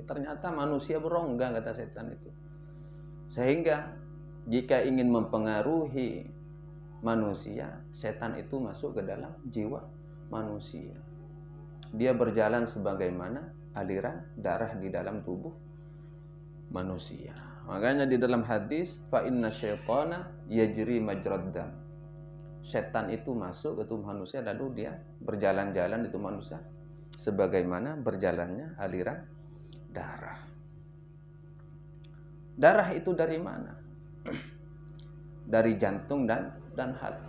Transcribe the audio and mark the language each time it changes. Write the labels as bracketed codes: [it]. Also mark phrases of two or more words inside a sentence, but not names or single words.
[id] Ternyata manusia berongga, kata setan itu. Sehingga jika ingin mempengaruhi manusia, setan itu masuk ke dalam jiwa manusia. Dia berjalan sebagaimana aliran darah di dalam tubuh manusia. Makanya di dalam hadis, [ar] فإن الشيطان يجري مجرى الدم. [id] Setan itu masuk ke tubuh manusia lalu dia berjalan-jalan itu manusia sebagaimana berjalannya aliran darah. Darah itu dari mana? Dari jantung dan hati.